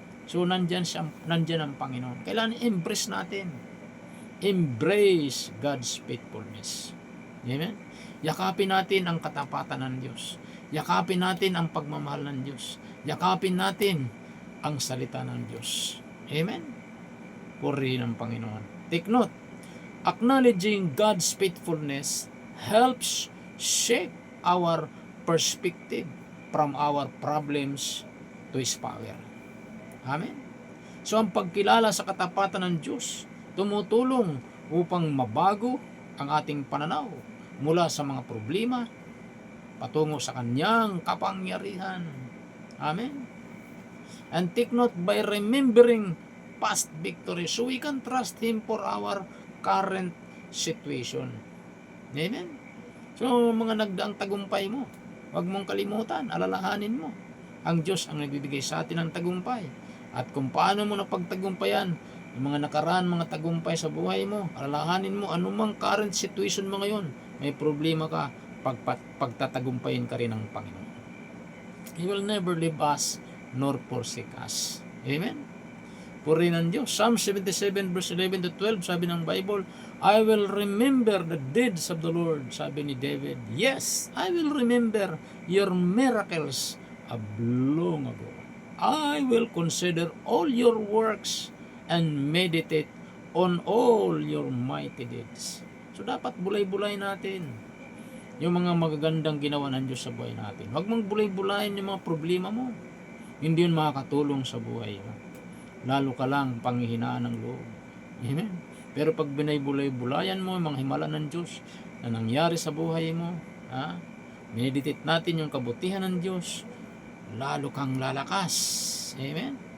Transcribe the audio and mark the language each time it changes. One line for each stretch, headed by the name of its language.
Filipino: So, nandyan ang Panginoon. Kailangan embrace natin.
English: Embrace God's faithfulness. Amen?
Filipino: Yakapin natin ang katapatan ng Diyos. Yakapin natin ang pagmamahal ng Diyos. Yakapin natin ang salita ng Diyos. Amen? Purihin ang Panginoon.
English: Take note, acknowledging God's faithfulness helps shape our perspective from our problems to His power. Amen?
Filipino: So, ang pagkilala sa katapatan ng Diyos, tumutulong upang mabago ang ating pananaw mula sa mga problema patungo sa Kanyang kapangyarihan. Amen?
English: And take note, by remembering past victory, so we can trust Him for our current situation.
Filipino: Amen? So, mga nagdaang tagumpay mo, huwag mong kalimutan, alalahanin mo. Ang Diyos ang nagbibigay sa atin ng tagumpay. At kung paano mo napagtagumpayan yung mga nakaraan, mga tagumpay sa buhay mo, alalahanin mo, anumang
English: current situation
Filipino: mo ngayon, may problema ka, pagtatagumpayin ka rin ng Panginoon.
English: He will never leave us nor forsake us. Amen?
Filipino: Purihin ang Diyos.
English: Psalm 77 verse 11 to 12,
Filipino: sabi ng Bible,
English: I will remember the deeds of the Lord,
Filipino: sabi ni David.
English: Yes, I will remember your miracles of long ago. I will consider all your works and meditate on all your mighty deeds.
Filipino: So dapat bulay-bulay natin yung mga magagandang ginawa ng Diyos sa buhay natin. Huwag mong bulay-bulayin yung mga problema mo. Hindi yun makakatulong sa buhay mo. Lalo ka lang panghihinaan ng loob. Amen? Pero pag binay-bulay-bulayan mo yung mga himala ng Diyos na nangyari sa buhay mo, meditate natin yung kabutihan ng Diyos, lalo kang lalakas. Amen?